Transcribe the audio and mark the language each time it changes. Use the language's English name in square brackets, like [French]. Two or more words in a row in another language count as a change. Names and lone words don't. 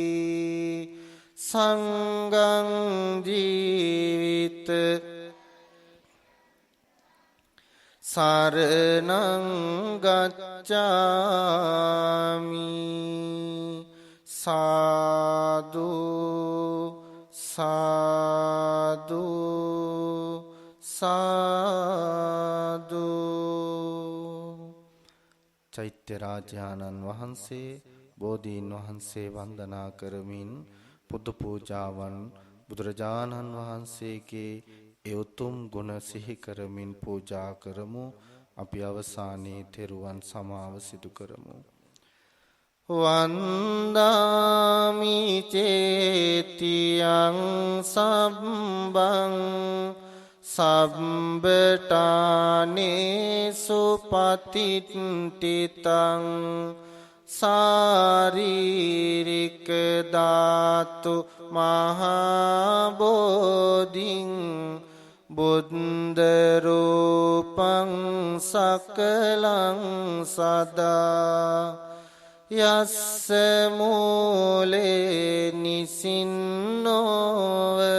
[Pali] සංඝං ජීවිත සරණං ගච්ඡාමි සාදු සාදු සාදු. [Sinhala] චෛත්‍ය රාජානන් වහන්සේ බෝධීන් වහන්සේ වන්දනා කරමින් පුද පූජාවන් බුදුරජාණන් වහන්සේගේ ඒ උතුම් ගුණ සිහි කරමින් පූජා කරමු. අපි අවසානයේ තෙරුවන් සමාව සිදු කරමු. [Pali] වන්දාමි චේතියං සම්බං සම්බටානේසු පතිට්ඨිතං සාරීරික ධාතු මහා බෝධින් බුද්ධ රූපං සකලං සදා යස්ස මූලේ නිසින්නෝව